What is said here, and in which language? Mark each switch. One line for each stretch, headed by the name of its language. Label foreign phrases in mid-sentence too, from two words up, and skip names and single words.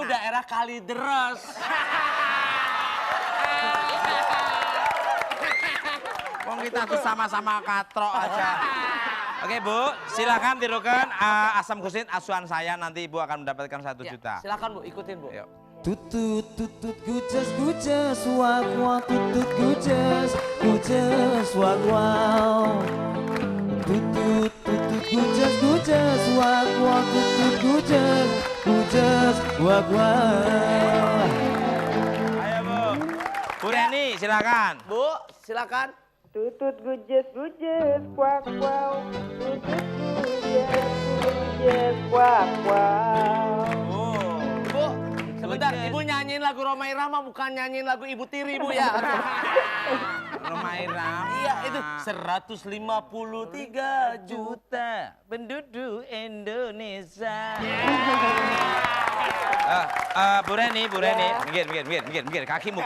Indonesian: itu daerah Kalideres. Wong kita tuh sama-sama katrok aja. Oke Bu, silakan tirukan asam gusit asuhan saya, nanti Ibu akan mendapatkan 1 juta. Silakan Bu, ikutin Bu. Yuk. Tutut tutut guces wak wak tutut guces wak wow. Tutut tutut guces wak wak tutut guces wak wow. Ayo Bu. Bu Reni silakan. Bu, silakan. Tutut, gujes, kuak, wow. Tutut, gujes, kuak, wow. Bu, sebentar. Ibu nyanyiin lagu Rhoma Irama, bukan nyanyiin lagu Ibu Tiri Bu ya. Rhoma Irama. Iya, itu 153 juta penduduk Indonesia. Bu Reni, minggir, kakimu.